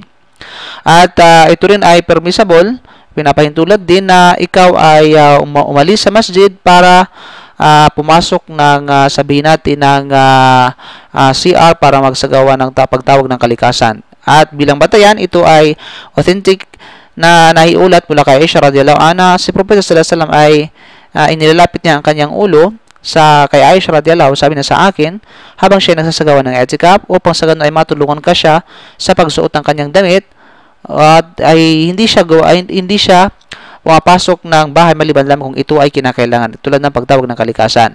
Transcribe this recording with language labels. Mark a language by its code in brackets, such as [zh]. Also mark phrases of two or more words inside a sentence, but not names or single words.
[tl] At ito rin ay permissible, pinapahintulad din na ikaw ay umalis sa masjid para pumasok ng sabihin natin ng CR para magsagawa ng pagtawag ng kalikasan. At bilang batayan, ito ay authentic na naiulat mula kay Aisha [ar] رضي الله عنها. [tl] Si Propeta [ar] صلى الله عليه وسلم [tl] ay inilalapit niya ang kanyang ulo kay Aisha radhiyallahu, sabi na sa akin, habang siya nagsasagawa ng etikaf, upang sa ganun ay matulungan ka siya sa pagsuot ng kanyang damit, at ay hindi siya pumapasok ng bahay maliban lamang kung ito ay kinakailangan, tulad ng pagtawag ng kalikasan.